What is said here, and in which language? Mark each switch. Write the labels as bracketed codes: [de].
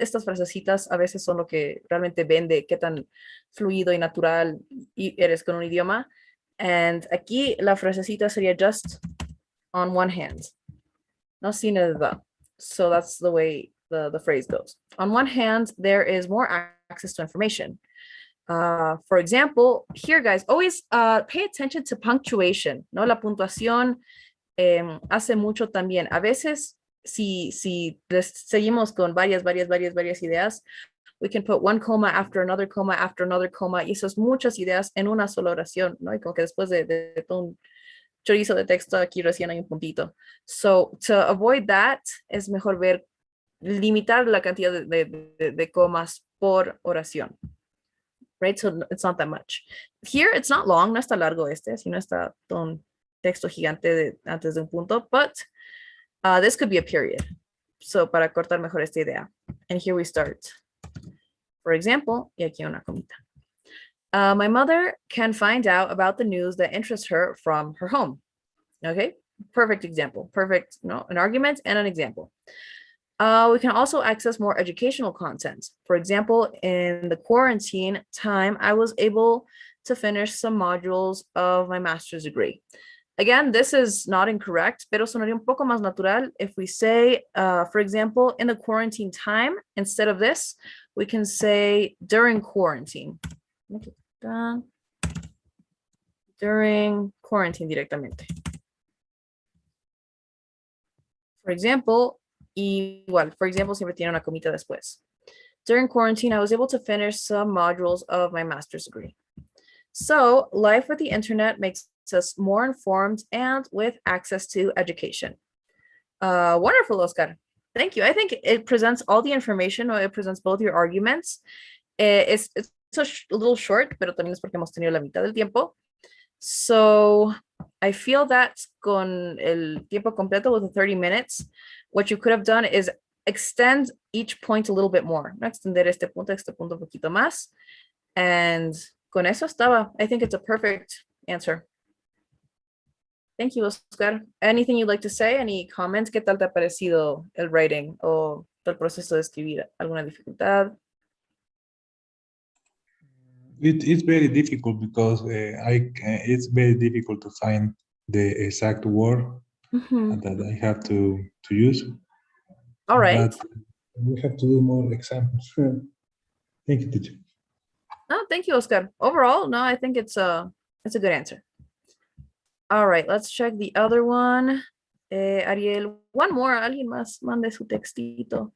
[es] Estas frasecitas a veces son lo que realmente vende qué tan fluido y natural eres con un idioma. And aquí la frasecita sería [en] just on one hand. [es] No sin el the. [en] So that's the way the phrase goes. On one hand, there is more access to information. For example, here, guys, always pay attention to punctuation, ¿no? [es] La puntuación hace mucho también. A veces, si seguimos con varias ideas, [en] we can put one comma after another comma [es] after another comma, y esas muchas ideas en una sola oración, ¿no? Y como que después de todo un chorizo de texto, aquí recién hay un puntito. [en] So, to avoid that, [es] es mejor limitar la cantidad de comas por oración. [en] Right? So, it's not that much. Here, it's not long, [es] no está largo sino está un texto gigante antes de un punto, [en] but this could be a period. [es] So, para cortar mejor esta idea. [en] And here we start. For example, [es] y aquí una comita. [en] My mother can find out about the news that interests her from her home. Okay, perfect example. Perfect, an argument and an example. We can also access more educational content. For example, in the quarantine time, I was able to finish some modules of my master's degree. Again, this is not incorrect, [es] pero sonaría un poco más natural [en] if we say, for example, in the quarantine time, instead of this, we can say during quarantine. During quarantine directamente. For example, [es] siempre tiene una comita después. [en] During quarantine, I was able to finish some modules of my master's degree. So, life with the internet makes us more informed and with access to education. Wonderful, Oscar. Thank you. I think it presents all the information, or it presents both your arguments. It's a little short, [es] pero también es porque hemos tenido la mitad del tiempo. [en] So I feel that [es] con el tiempo completo [en] with the 30 minutes, what you could have done is extend each point a little bit more. [es] No extender este punto un poquito más. And con eso estaba. [en] I think it's a perfect answer. Thank you, Oscar. Anything you'd like to say? Any comments? [es] ¿Qué tal te ha parecido el writing o el proceso de escribir? ¿Alguna dificultad? [en] It's very difficult because it's very difficult to find the exact word that I have to use. All right. But we have to do more examples. Thank you, teacher. Oh, thank you, Oscar. Overall, no, I think it's a good answer. All right, let's check the other one. Ariel, one more. [es] Alguien más mande su textito.